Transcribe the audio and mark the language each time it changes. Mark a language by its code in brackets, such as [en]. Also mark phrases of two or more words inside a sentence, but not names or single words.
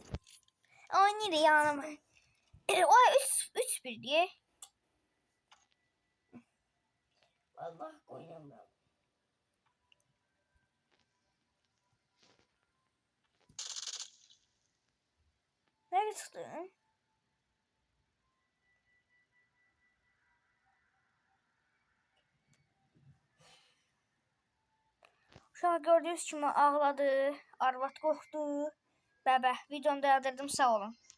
[az] Oynayır yanıma. O 3-1 diye. [tr] Allah hakkı oynamam. [az] Nereye çıxdın? Uşaq gördüyünüz kimi ağladı, arvad qorxdu. Bəbə, videonu dayandırdım, sağ olun.